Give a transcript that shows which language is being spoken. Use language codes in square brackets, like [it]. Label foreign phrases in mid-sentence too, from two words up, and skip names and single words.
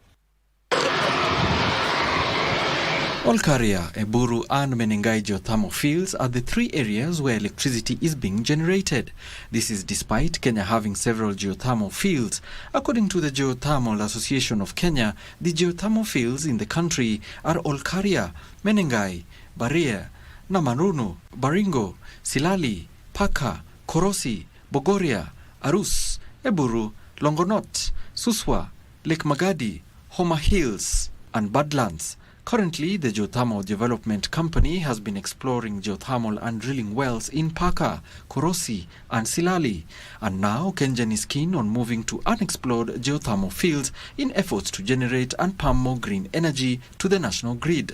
[en] Olkaria, Eburu and Menengai geothermal fields are the three areas where electricity is being generated. This is despite Kenya having several geothermal fields. According to the Geothermal Association of Kenya, the geothermal fields in the country are Olkaria, Menengai, Baria, Namarunu, Baringo, Silali, Paka, Korosi, Bogoria, Arus, Eburu, Longonot, Suswa, Lake Magadi, Homa Hills and Badlands. Currently, the Geothermal Development Company has been exploring geothermal and drilling wells in Paka, Korosi and Silali. And now KenGen is keen on moving to unexplored geothermal fields in efforts to generate and pump more green energy to the national grid.